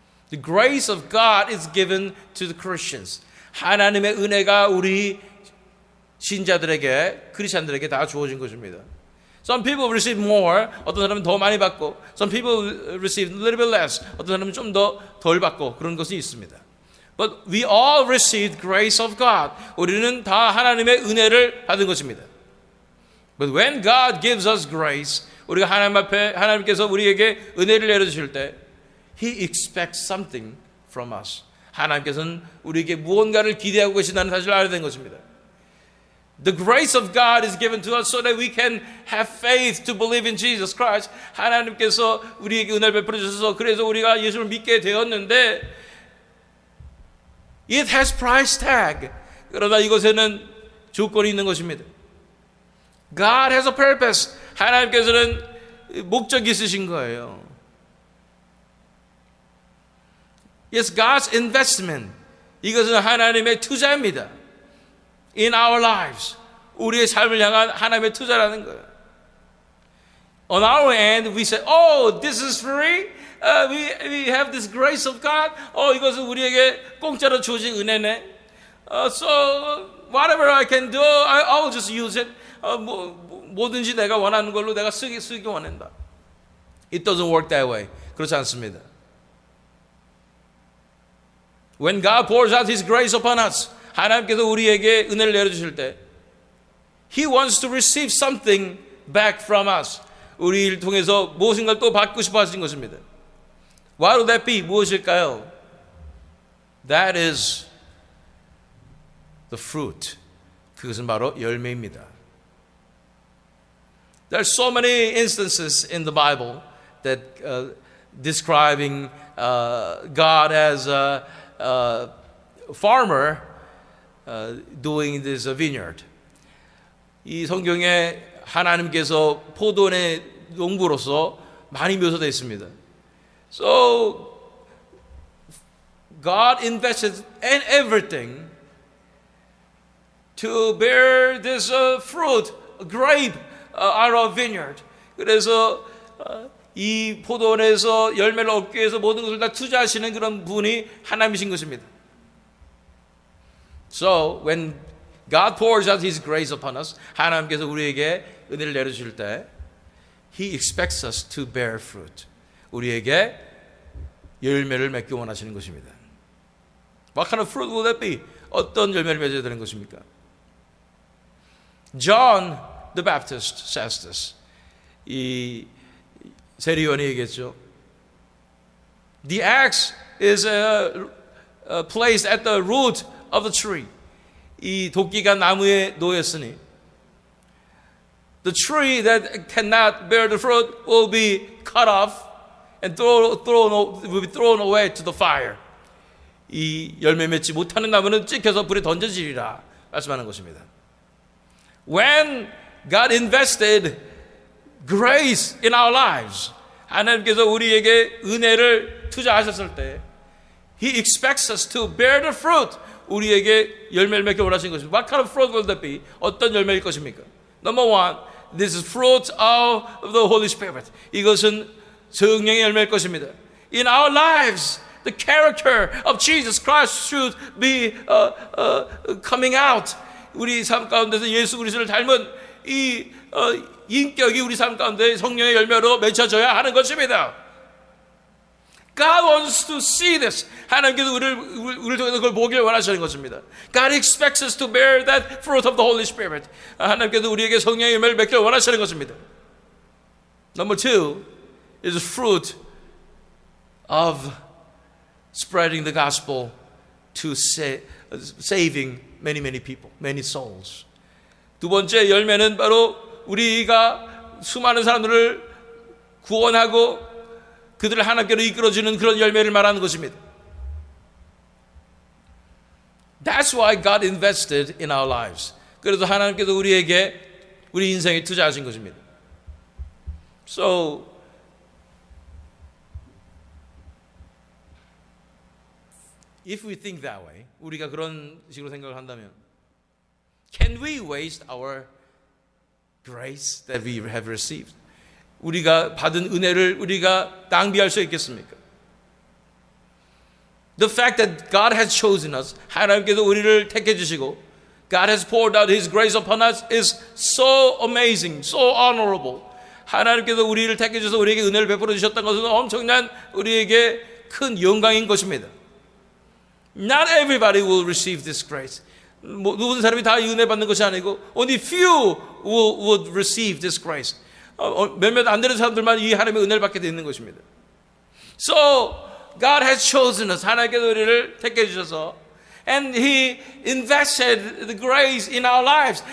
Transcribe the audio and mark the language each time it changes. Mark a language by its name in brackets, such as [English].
[English] The grace of God is given to the Christians. [Korean] 하나님의 은혜가 우리 신자들에게, 크리스천들에게 다 주어진 것입니다. [English] Some people receive more. [Korean] 어떤 사람은 더 많이 받고, [English] some people receive a little bit less. [Korean] 어떤 사람은 좀 더 덜 받고 그런 것이 있습니다. [English] But we all received grace of God. [Korean] 우리는 다 하나님의 은혜를 받은 것입니다. [English] But when God gives us grace, [Korean] 우리가 하나님 앞에 하나님께서 우리에게 은혜를 내려주실 때, [English] He expects something from us. [Korean] 하나님께서는 우리에게 무언가를 기대하고 계신다는 사실을 알아야 되는 것입니다. [English] The grace of God is given to us so that we can have faith to believe in Jesus Christ. [Korean] 하나님께서 우리에게 은혜를 베풀어 주셔서 그래서 우리가 예수를 믿게 되었는데 [English] it has price tag. [Korean] 그러나 이것에는 조건이 있는 것입니다. [English] God has a purpose. [Korean] 하나님께서는 목적이 있으신 거예요. [English] It's God's investment. [Korean] 이것은 하나님의 투자입니다. [English] In our lives. [Korean] 우리의 삶을 향한 하나님의 투자라는 거예요. [English] On our end, we say, oh, this is free. We have this grace of God. [Korean] 이것은 우리에게 공짜로 주어진 은혜네. [English] So whatever I can do, I will just use it. [Korean] 뭐든지 내가 원하는 걸로 내가 쓰기 원한다. [English] It doesn't work that way. [Korean] 그렇지 않습니다. [English] When God pours out His grace upon us, [Korean] 하나님께서 우리에게 은혜를 내려주실 때 [English] He wants to receive something back from us. [Korean] 우리를 통해서 무엇인가를 또 받고 싶어 하신 것입니다. [English] What would that be? [Korean] 무엇일까요? [English] That is the fruit. [Korean] 그것은 바로 열매입니다. [English] There are so many instances in the Bible that describing God as a farmer doing this vineyard. [Korean] 이 성경에 하나님께서 포도원의 농부로서 많이 묘사되어 있습니다. [English] So God invested in everything to bear this fruit, grape out of vineyard. [Korean] 그래서 이 포도원에서 열매를 얻기 위해서 모든 것을 다 투자하시는 그런 분이 하나님이신 것입니다. [English] So when God pours out His grace upon us, [Korean] 하나님께서 우리에게 은혜를 내려주실 때 [English] He expects us to bear fruit. [Korean] 우리에게 열매를 맺기 원하시는 것입니다. [English] What kind of fruit will that be? [Korean] 어떤 열매를 맺어야 되는 것입니까? [English] John the Baptist says this. [Korean] 이 세리요한이 얘기했죠. [English] The axe is placed at the root of the tree. [Korean] 이 도끼가 나무에 놓였으니 [English] the tree that cannot bear the fruit will be cut off and will be thrown away to the fire. [Korean] 이 열매 맺지 못하는 나무는 찍혀서 불에 던져지리라 말씀하는 것입니다. [English] When God invested grace in our lives, [Korean] 하나님께서 우리에게 은혜를 투자하셨을 때 [English] He expects us to bear the fruit. [Korean] 우리에게 열매를 맺기 원하시는 것입니다. [English] What kind of fruit will that be? [Korean] 어떤 열매일 것입니까? [English] Number one, this is fruit of the Holy Spirit. [Korean] 이것은 성령의 열매일 것입니다. [English] In our lives, the character of Jesus Christ should be coming out. [Korean] 우리 삶 가운데서 예수 그리스도를 닮은 이 인격이 우리 삶 가운데 성령의 열매로 맺혀져야 하는 것입니다. [English] God wants to see this. [Korean] 하나님께서 우리를 통해서 그걸 보길 원하시는 것입니다. [English] God expects us to bear that fruit of the Holy Spirit. [Korean] 하나님께서 우리에게 성령의 열매를 맺길 원하시는 것입니다. [English] Number two is fruit of spreading the gospel to saving many people, many souls. [Korean] 두 번째 열매는 바로 우리가 수많은 사람들을 구원하고 그들을 하나님께로 이끌어주는 그런 열매를 말하는 것입니다. [English] That's why God invested in our lives. [Korean] 그래서 하나님께서 우리에게 우리 인생에 투자하신 것입니다. [English] So if we think that way, [Korean] 우리가 그런 식으로 생각을 한다면 [English] can we waste our grace that we have received? [Korean] 우리가 받은 은혜를 우리가 낭비할 수 있겠습니까? [English] The fact that God has chosen us, [Korean] 하나님께서 우리를 택해 주시고 [English] God has poured out His grace upon us is so amazing, so honorable. [Korean] 하나님께서 우리를 택해 주셔서 우리에게 은혜를 베풀어 주셨다는 것은 엄청난 우리에게 큰 영광인 것입니다. [English] Not everybody will receive this grace. [Korean] 모든 사람이 다 은혜 받는 것이 아니고 [English] only few would receive this grace. [Korean] 몇몇 안 되는 사람들만 이 하나님의 은혜를 받게 되는 것입니다. So [English] God has chosen us. [Korean] 하나님께서 우리를 택해 주셔서 [English] and He invested the grace in our lives.